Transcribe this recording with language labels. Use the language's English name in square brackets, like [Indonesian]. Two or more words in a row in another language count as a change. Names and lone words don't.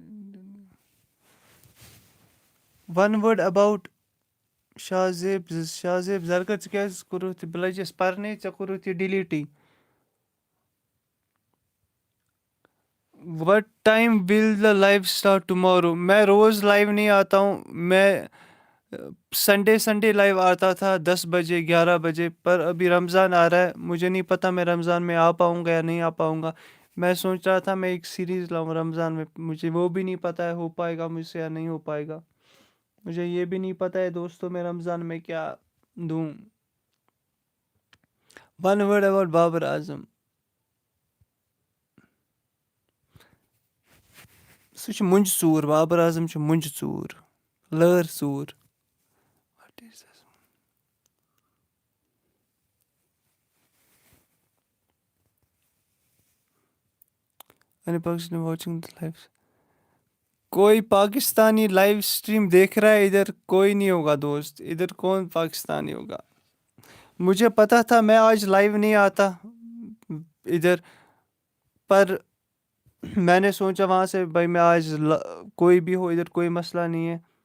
[English] one word about [Kashmiri] شاہزیب زرگر ژٕ کیٛازِ کوٚرُتھ یہِ بہٕ لٔجِس پَرنہِ ژےٚ کوٚرُتھ یہِ ڈِلیٖٹٕے [English] what time will the live start tomorrow [Hindi] मैं रोज लाइव नहीं आता हूँ मैं संडे लाइव आता था 10 बजे 11 बजे पर अभी रमज़ान आ रहा है मुझे नहीं पता मैं रमज़ान में आ पाऊँगा या नहीं आ पाऊँगा मैं सोच रहा था मैं एक सीरीज़ लाऊँ रमज़ान में मुझे वो भी नहीं पता है हो पाएगा मुझसे या नहीं हो पाएगा मुझे ये भी नहीं पता है दोस्तों मैं रमज़ान में क्या दूँ [English] One word about [Hindi] बाबर आजम [Kashmiri] سُہ چھُ مُنٛجہِ ژوٗر بابر اعظم چھُ مُنٛجہِ ژوٗر لٲر ژوٗر [English] What is this? Any Pakistani watching the live? [Hindi] कोई पाकिस्तानी लाइव स्ट्रीम देख रहा है इधर कोई नहीं होगा दोस्त इधर कौन पाकिस्तानी होगा मुझे पता था मैं आज लाइव नहीं आता इधर पर मैंने सोचा वहाँ से भाई मैं आज कोई भी हो इधर कोई मसला नहीं है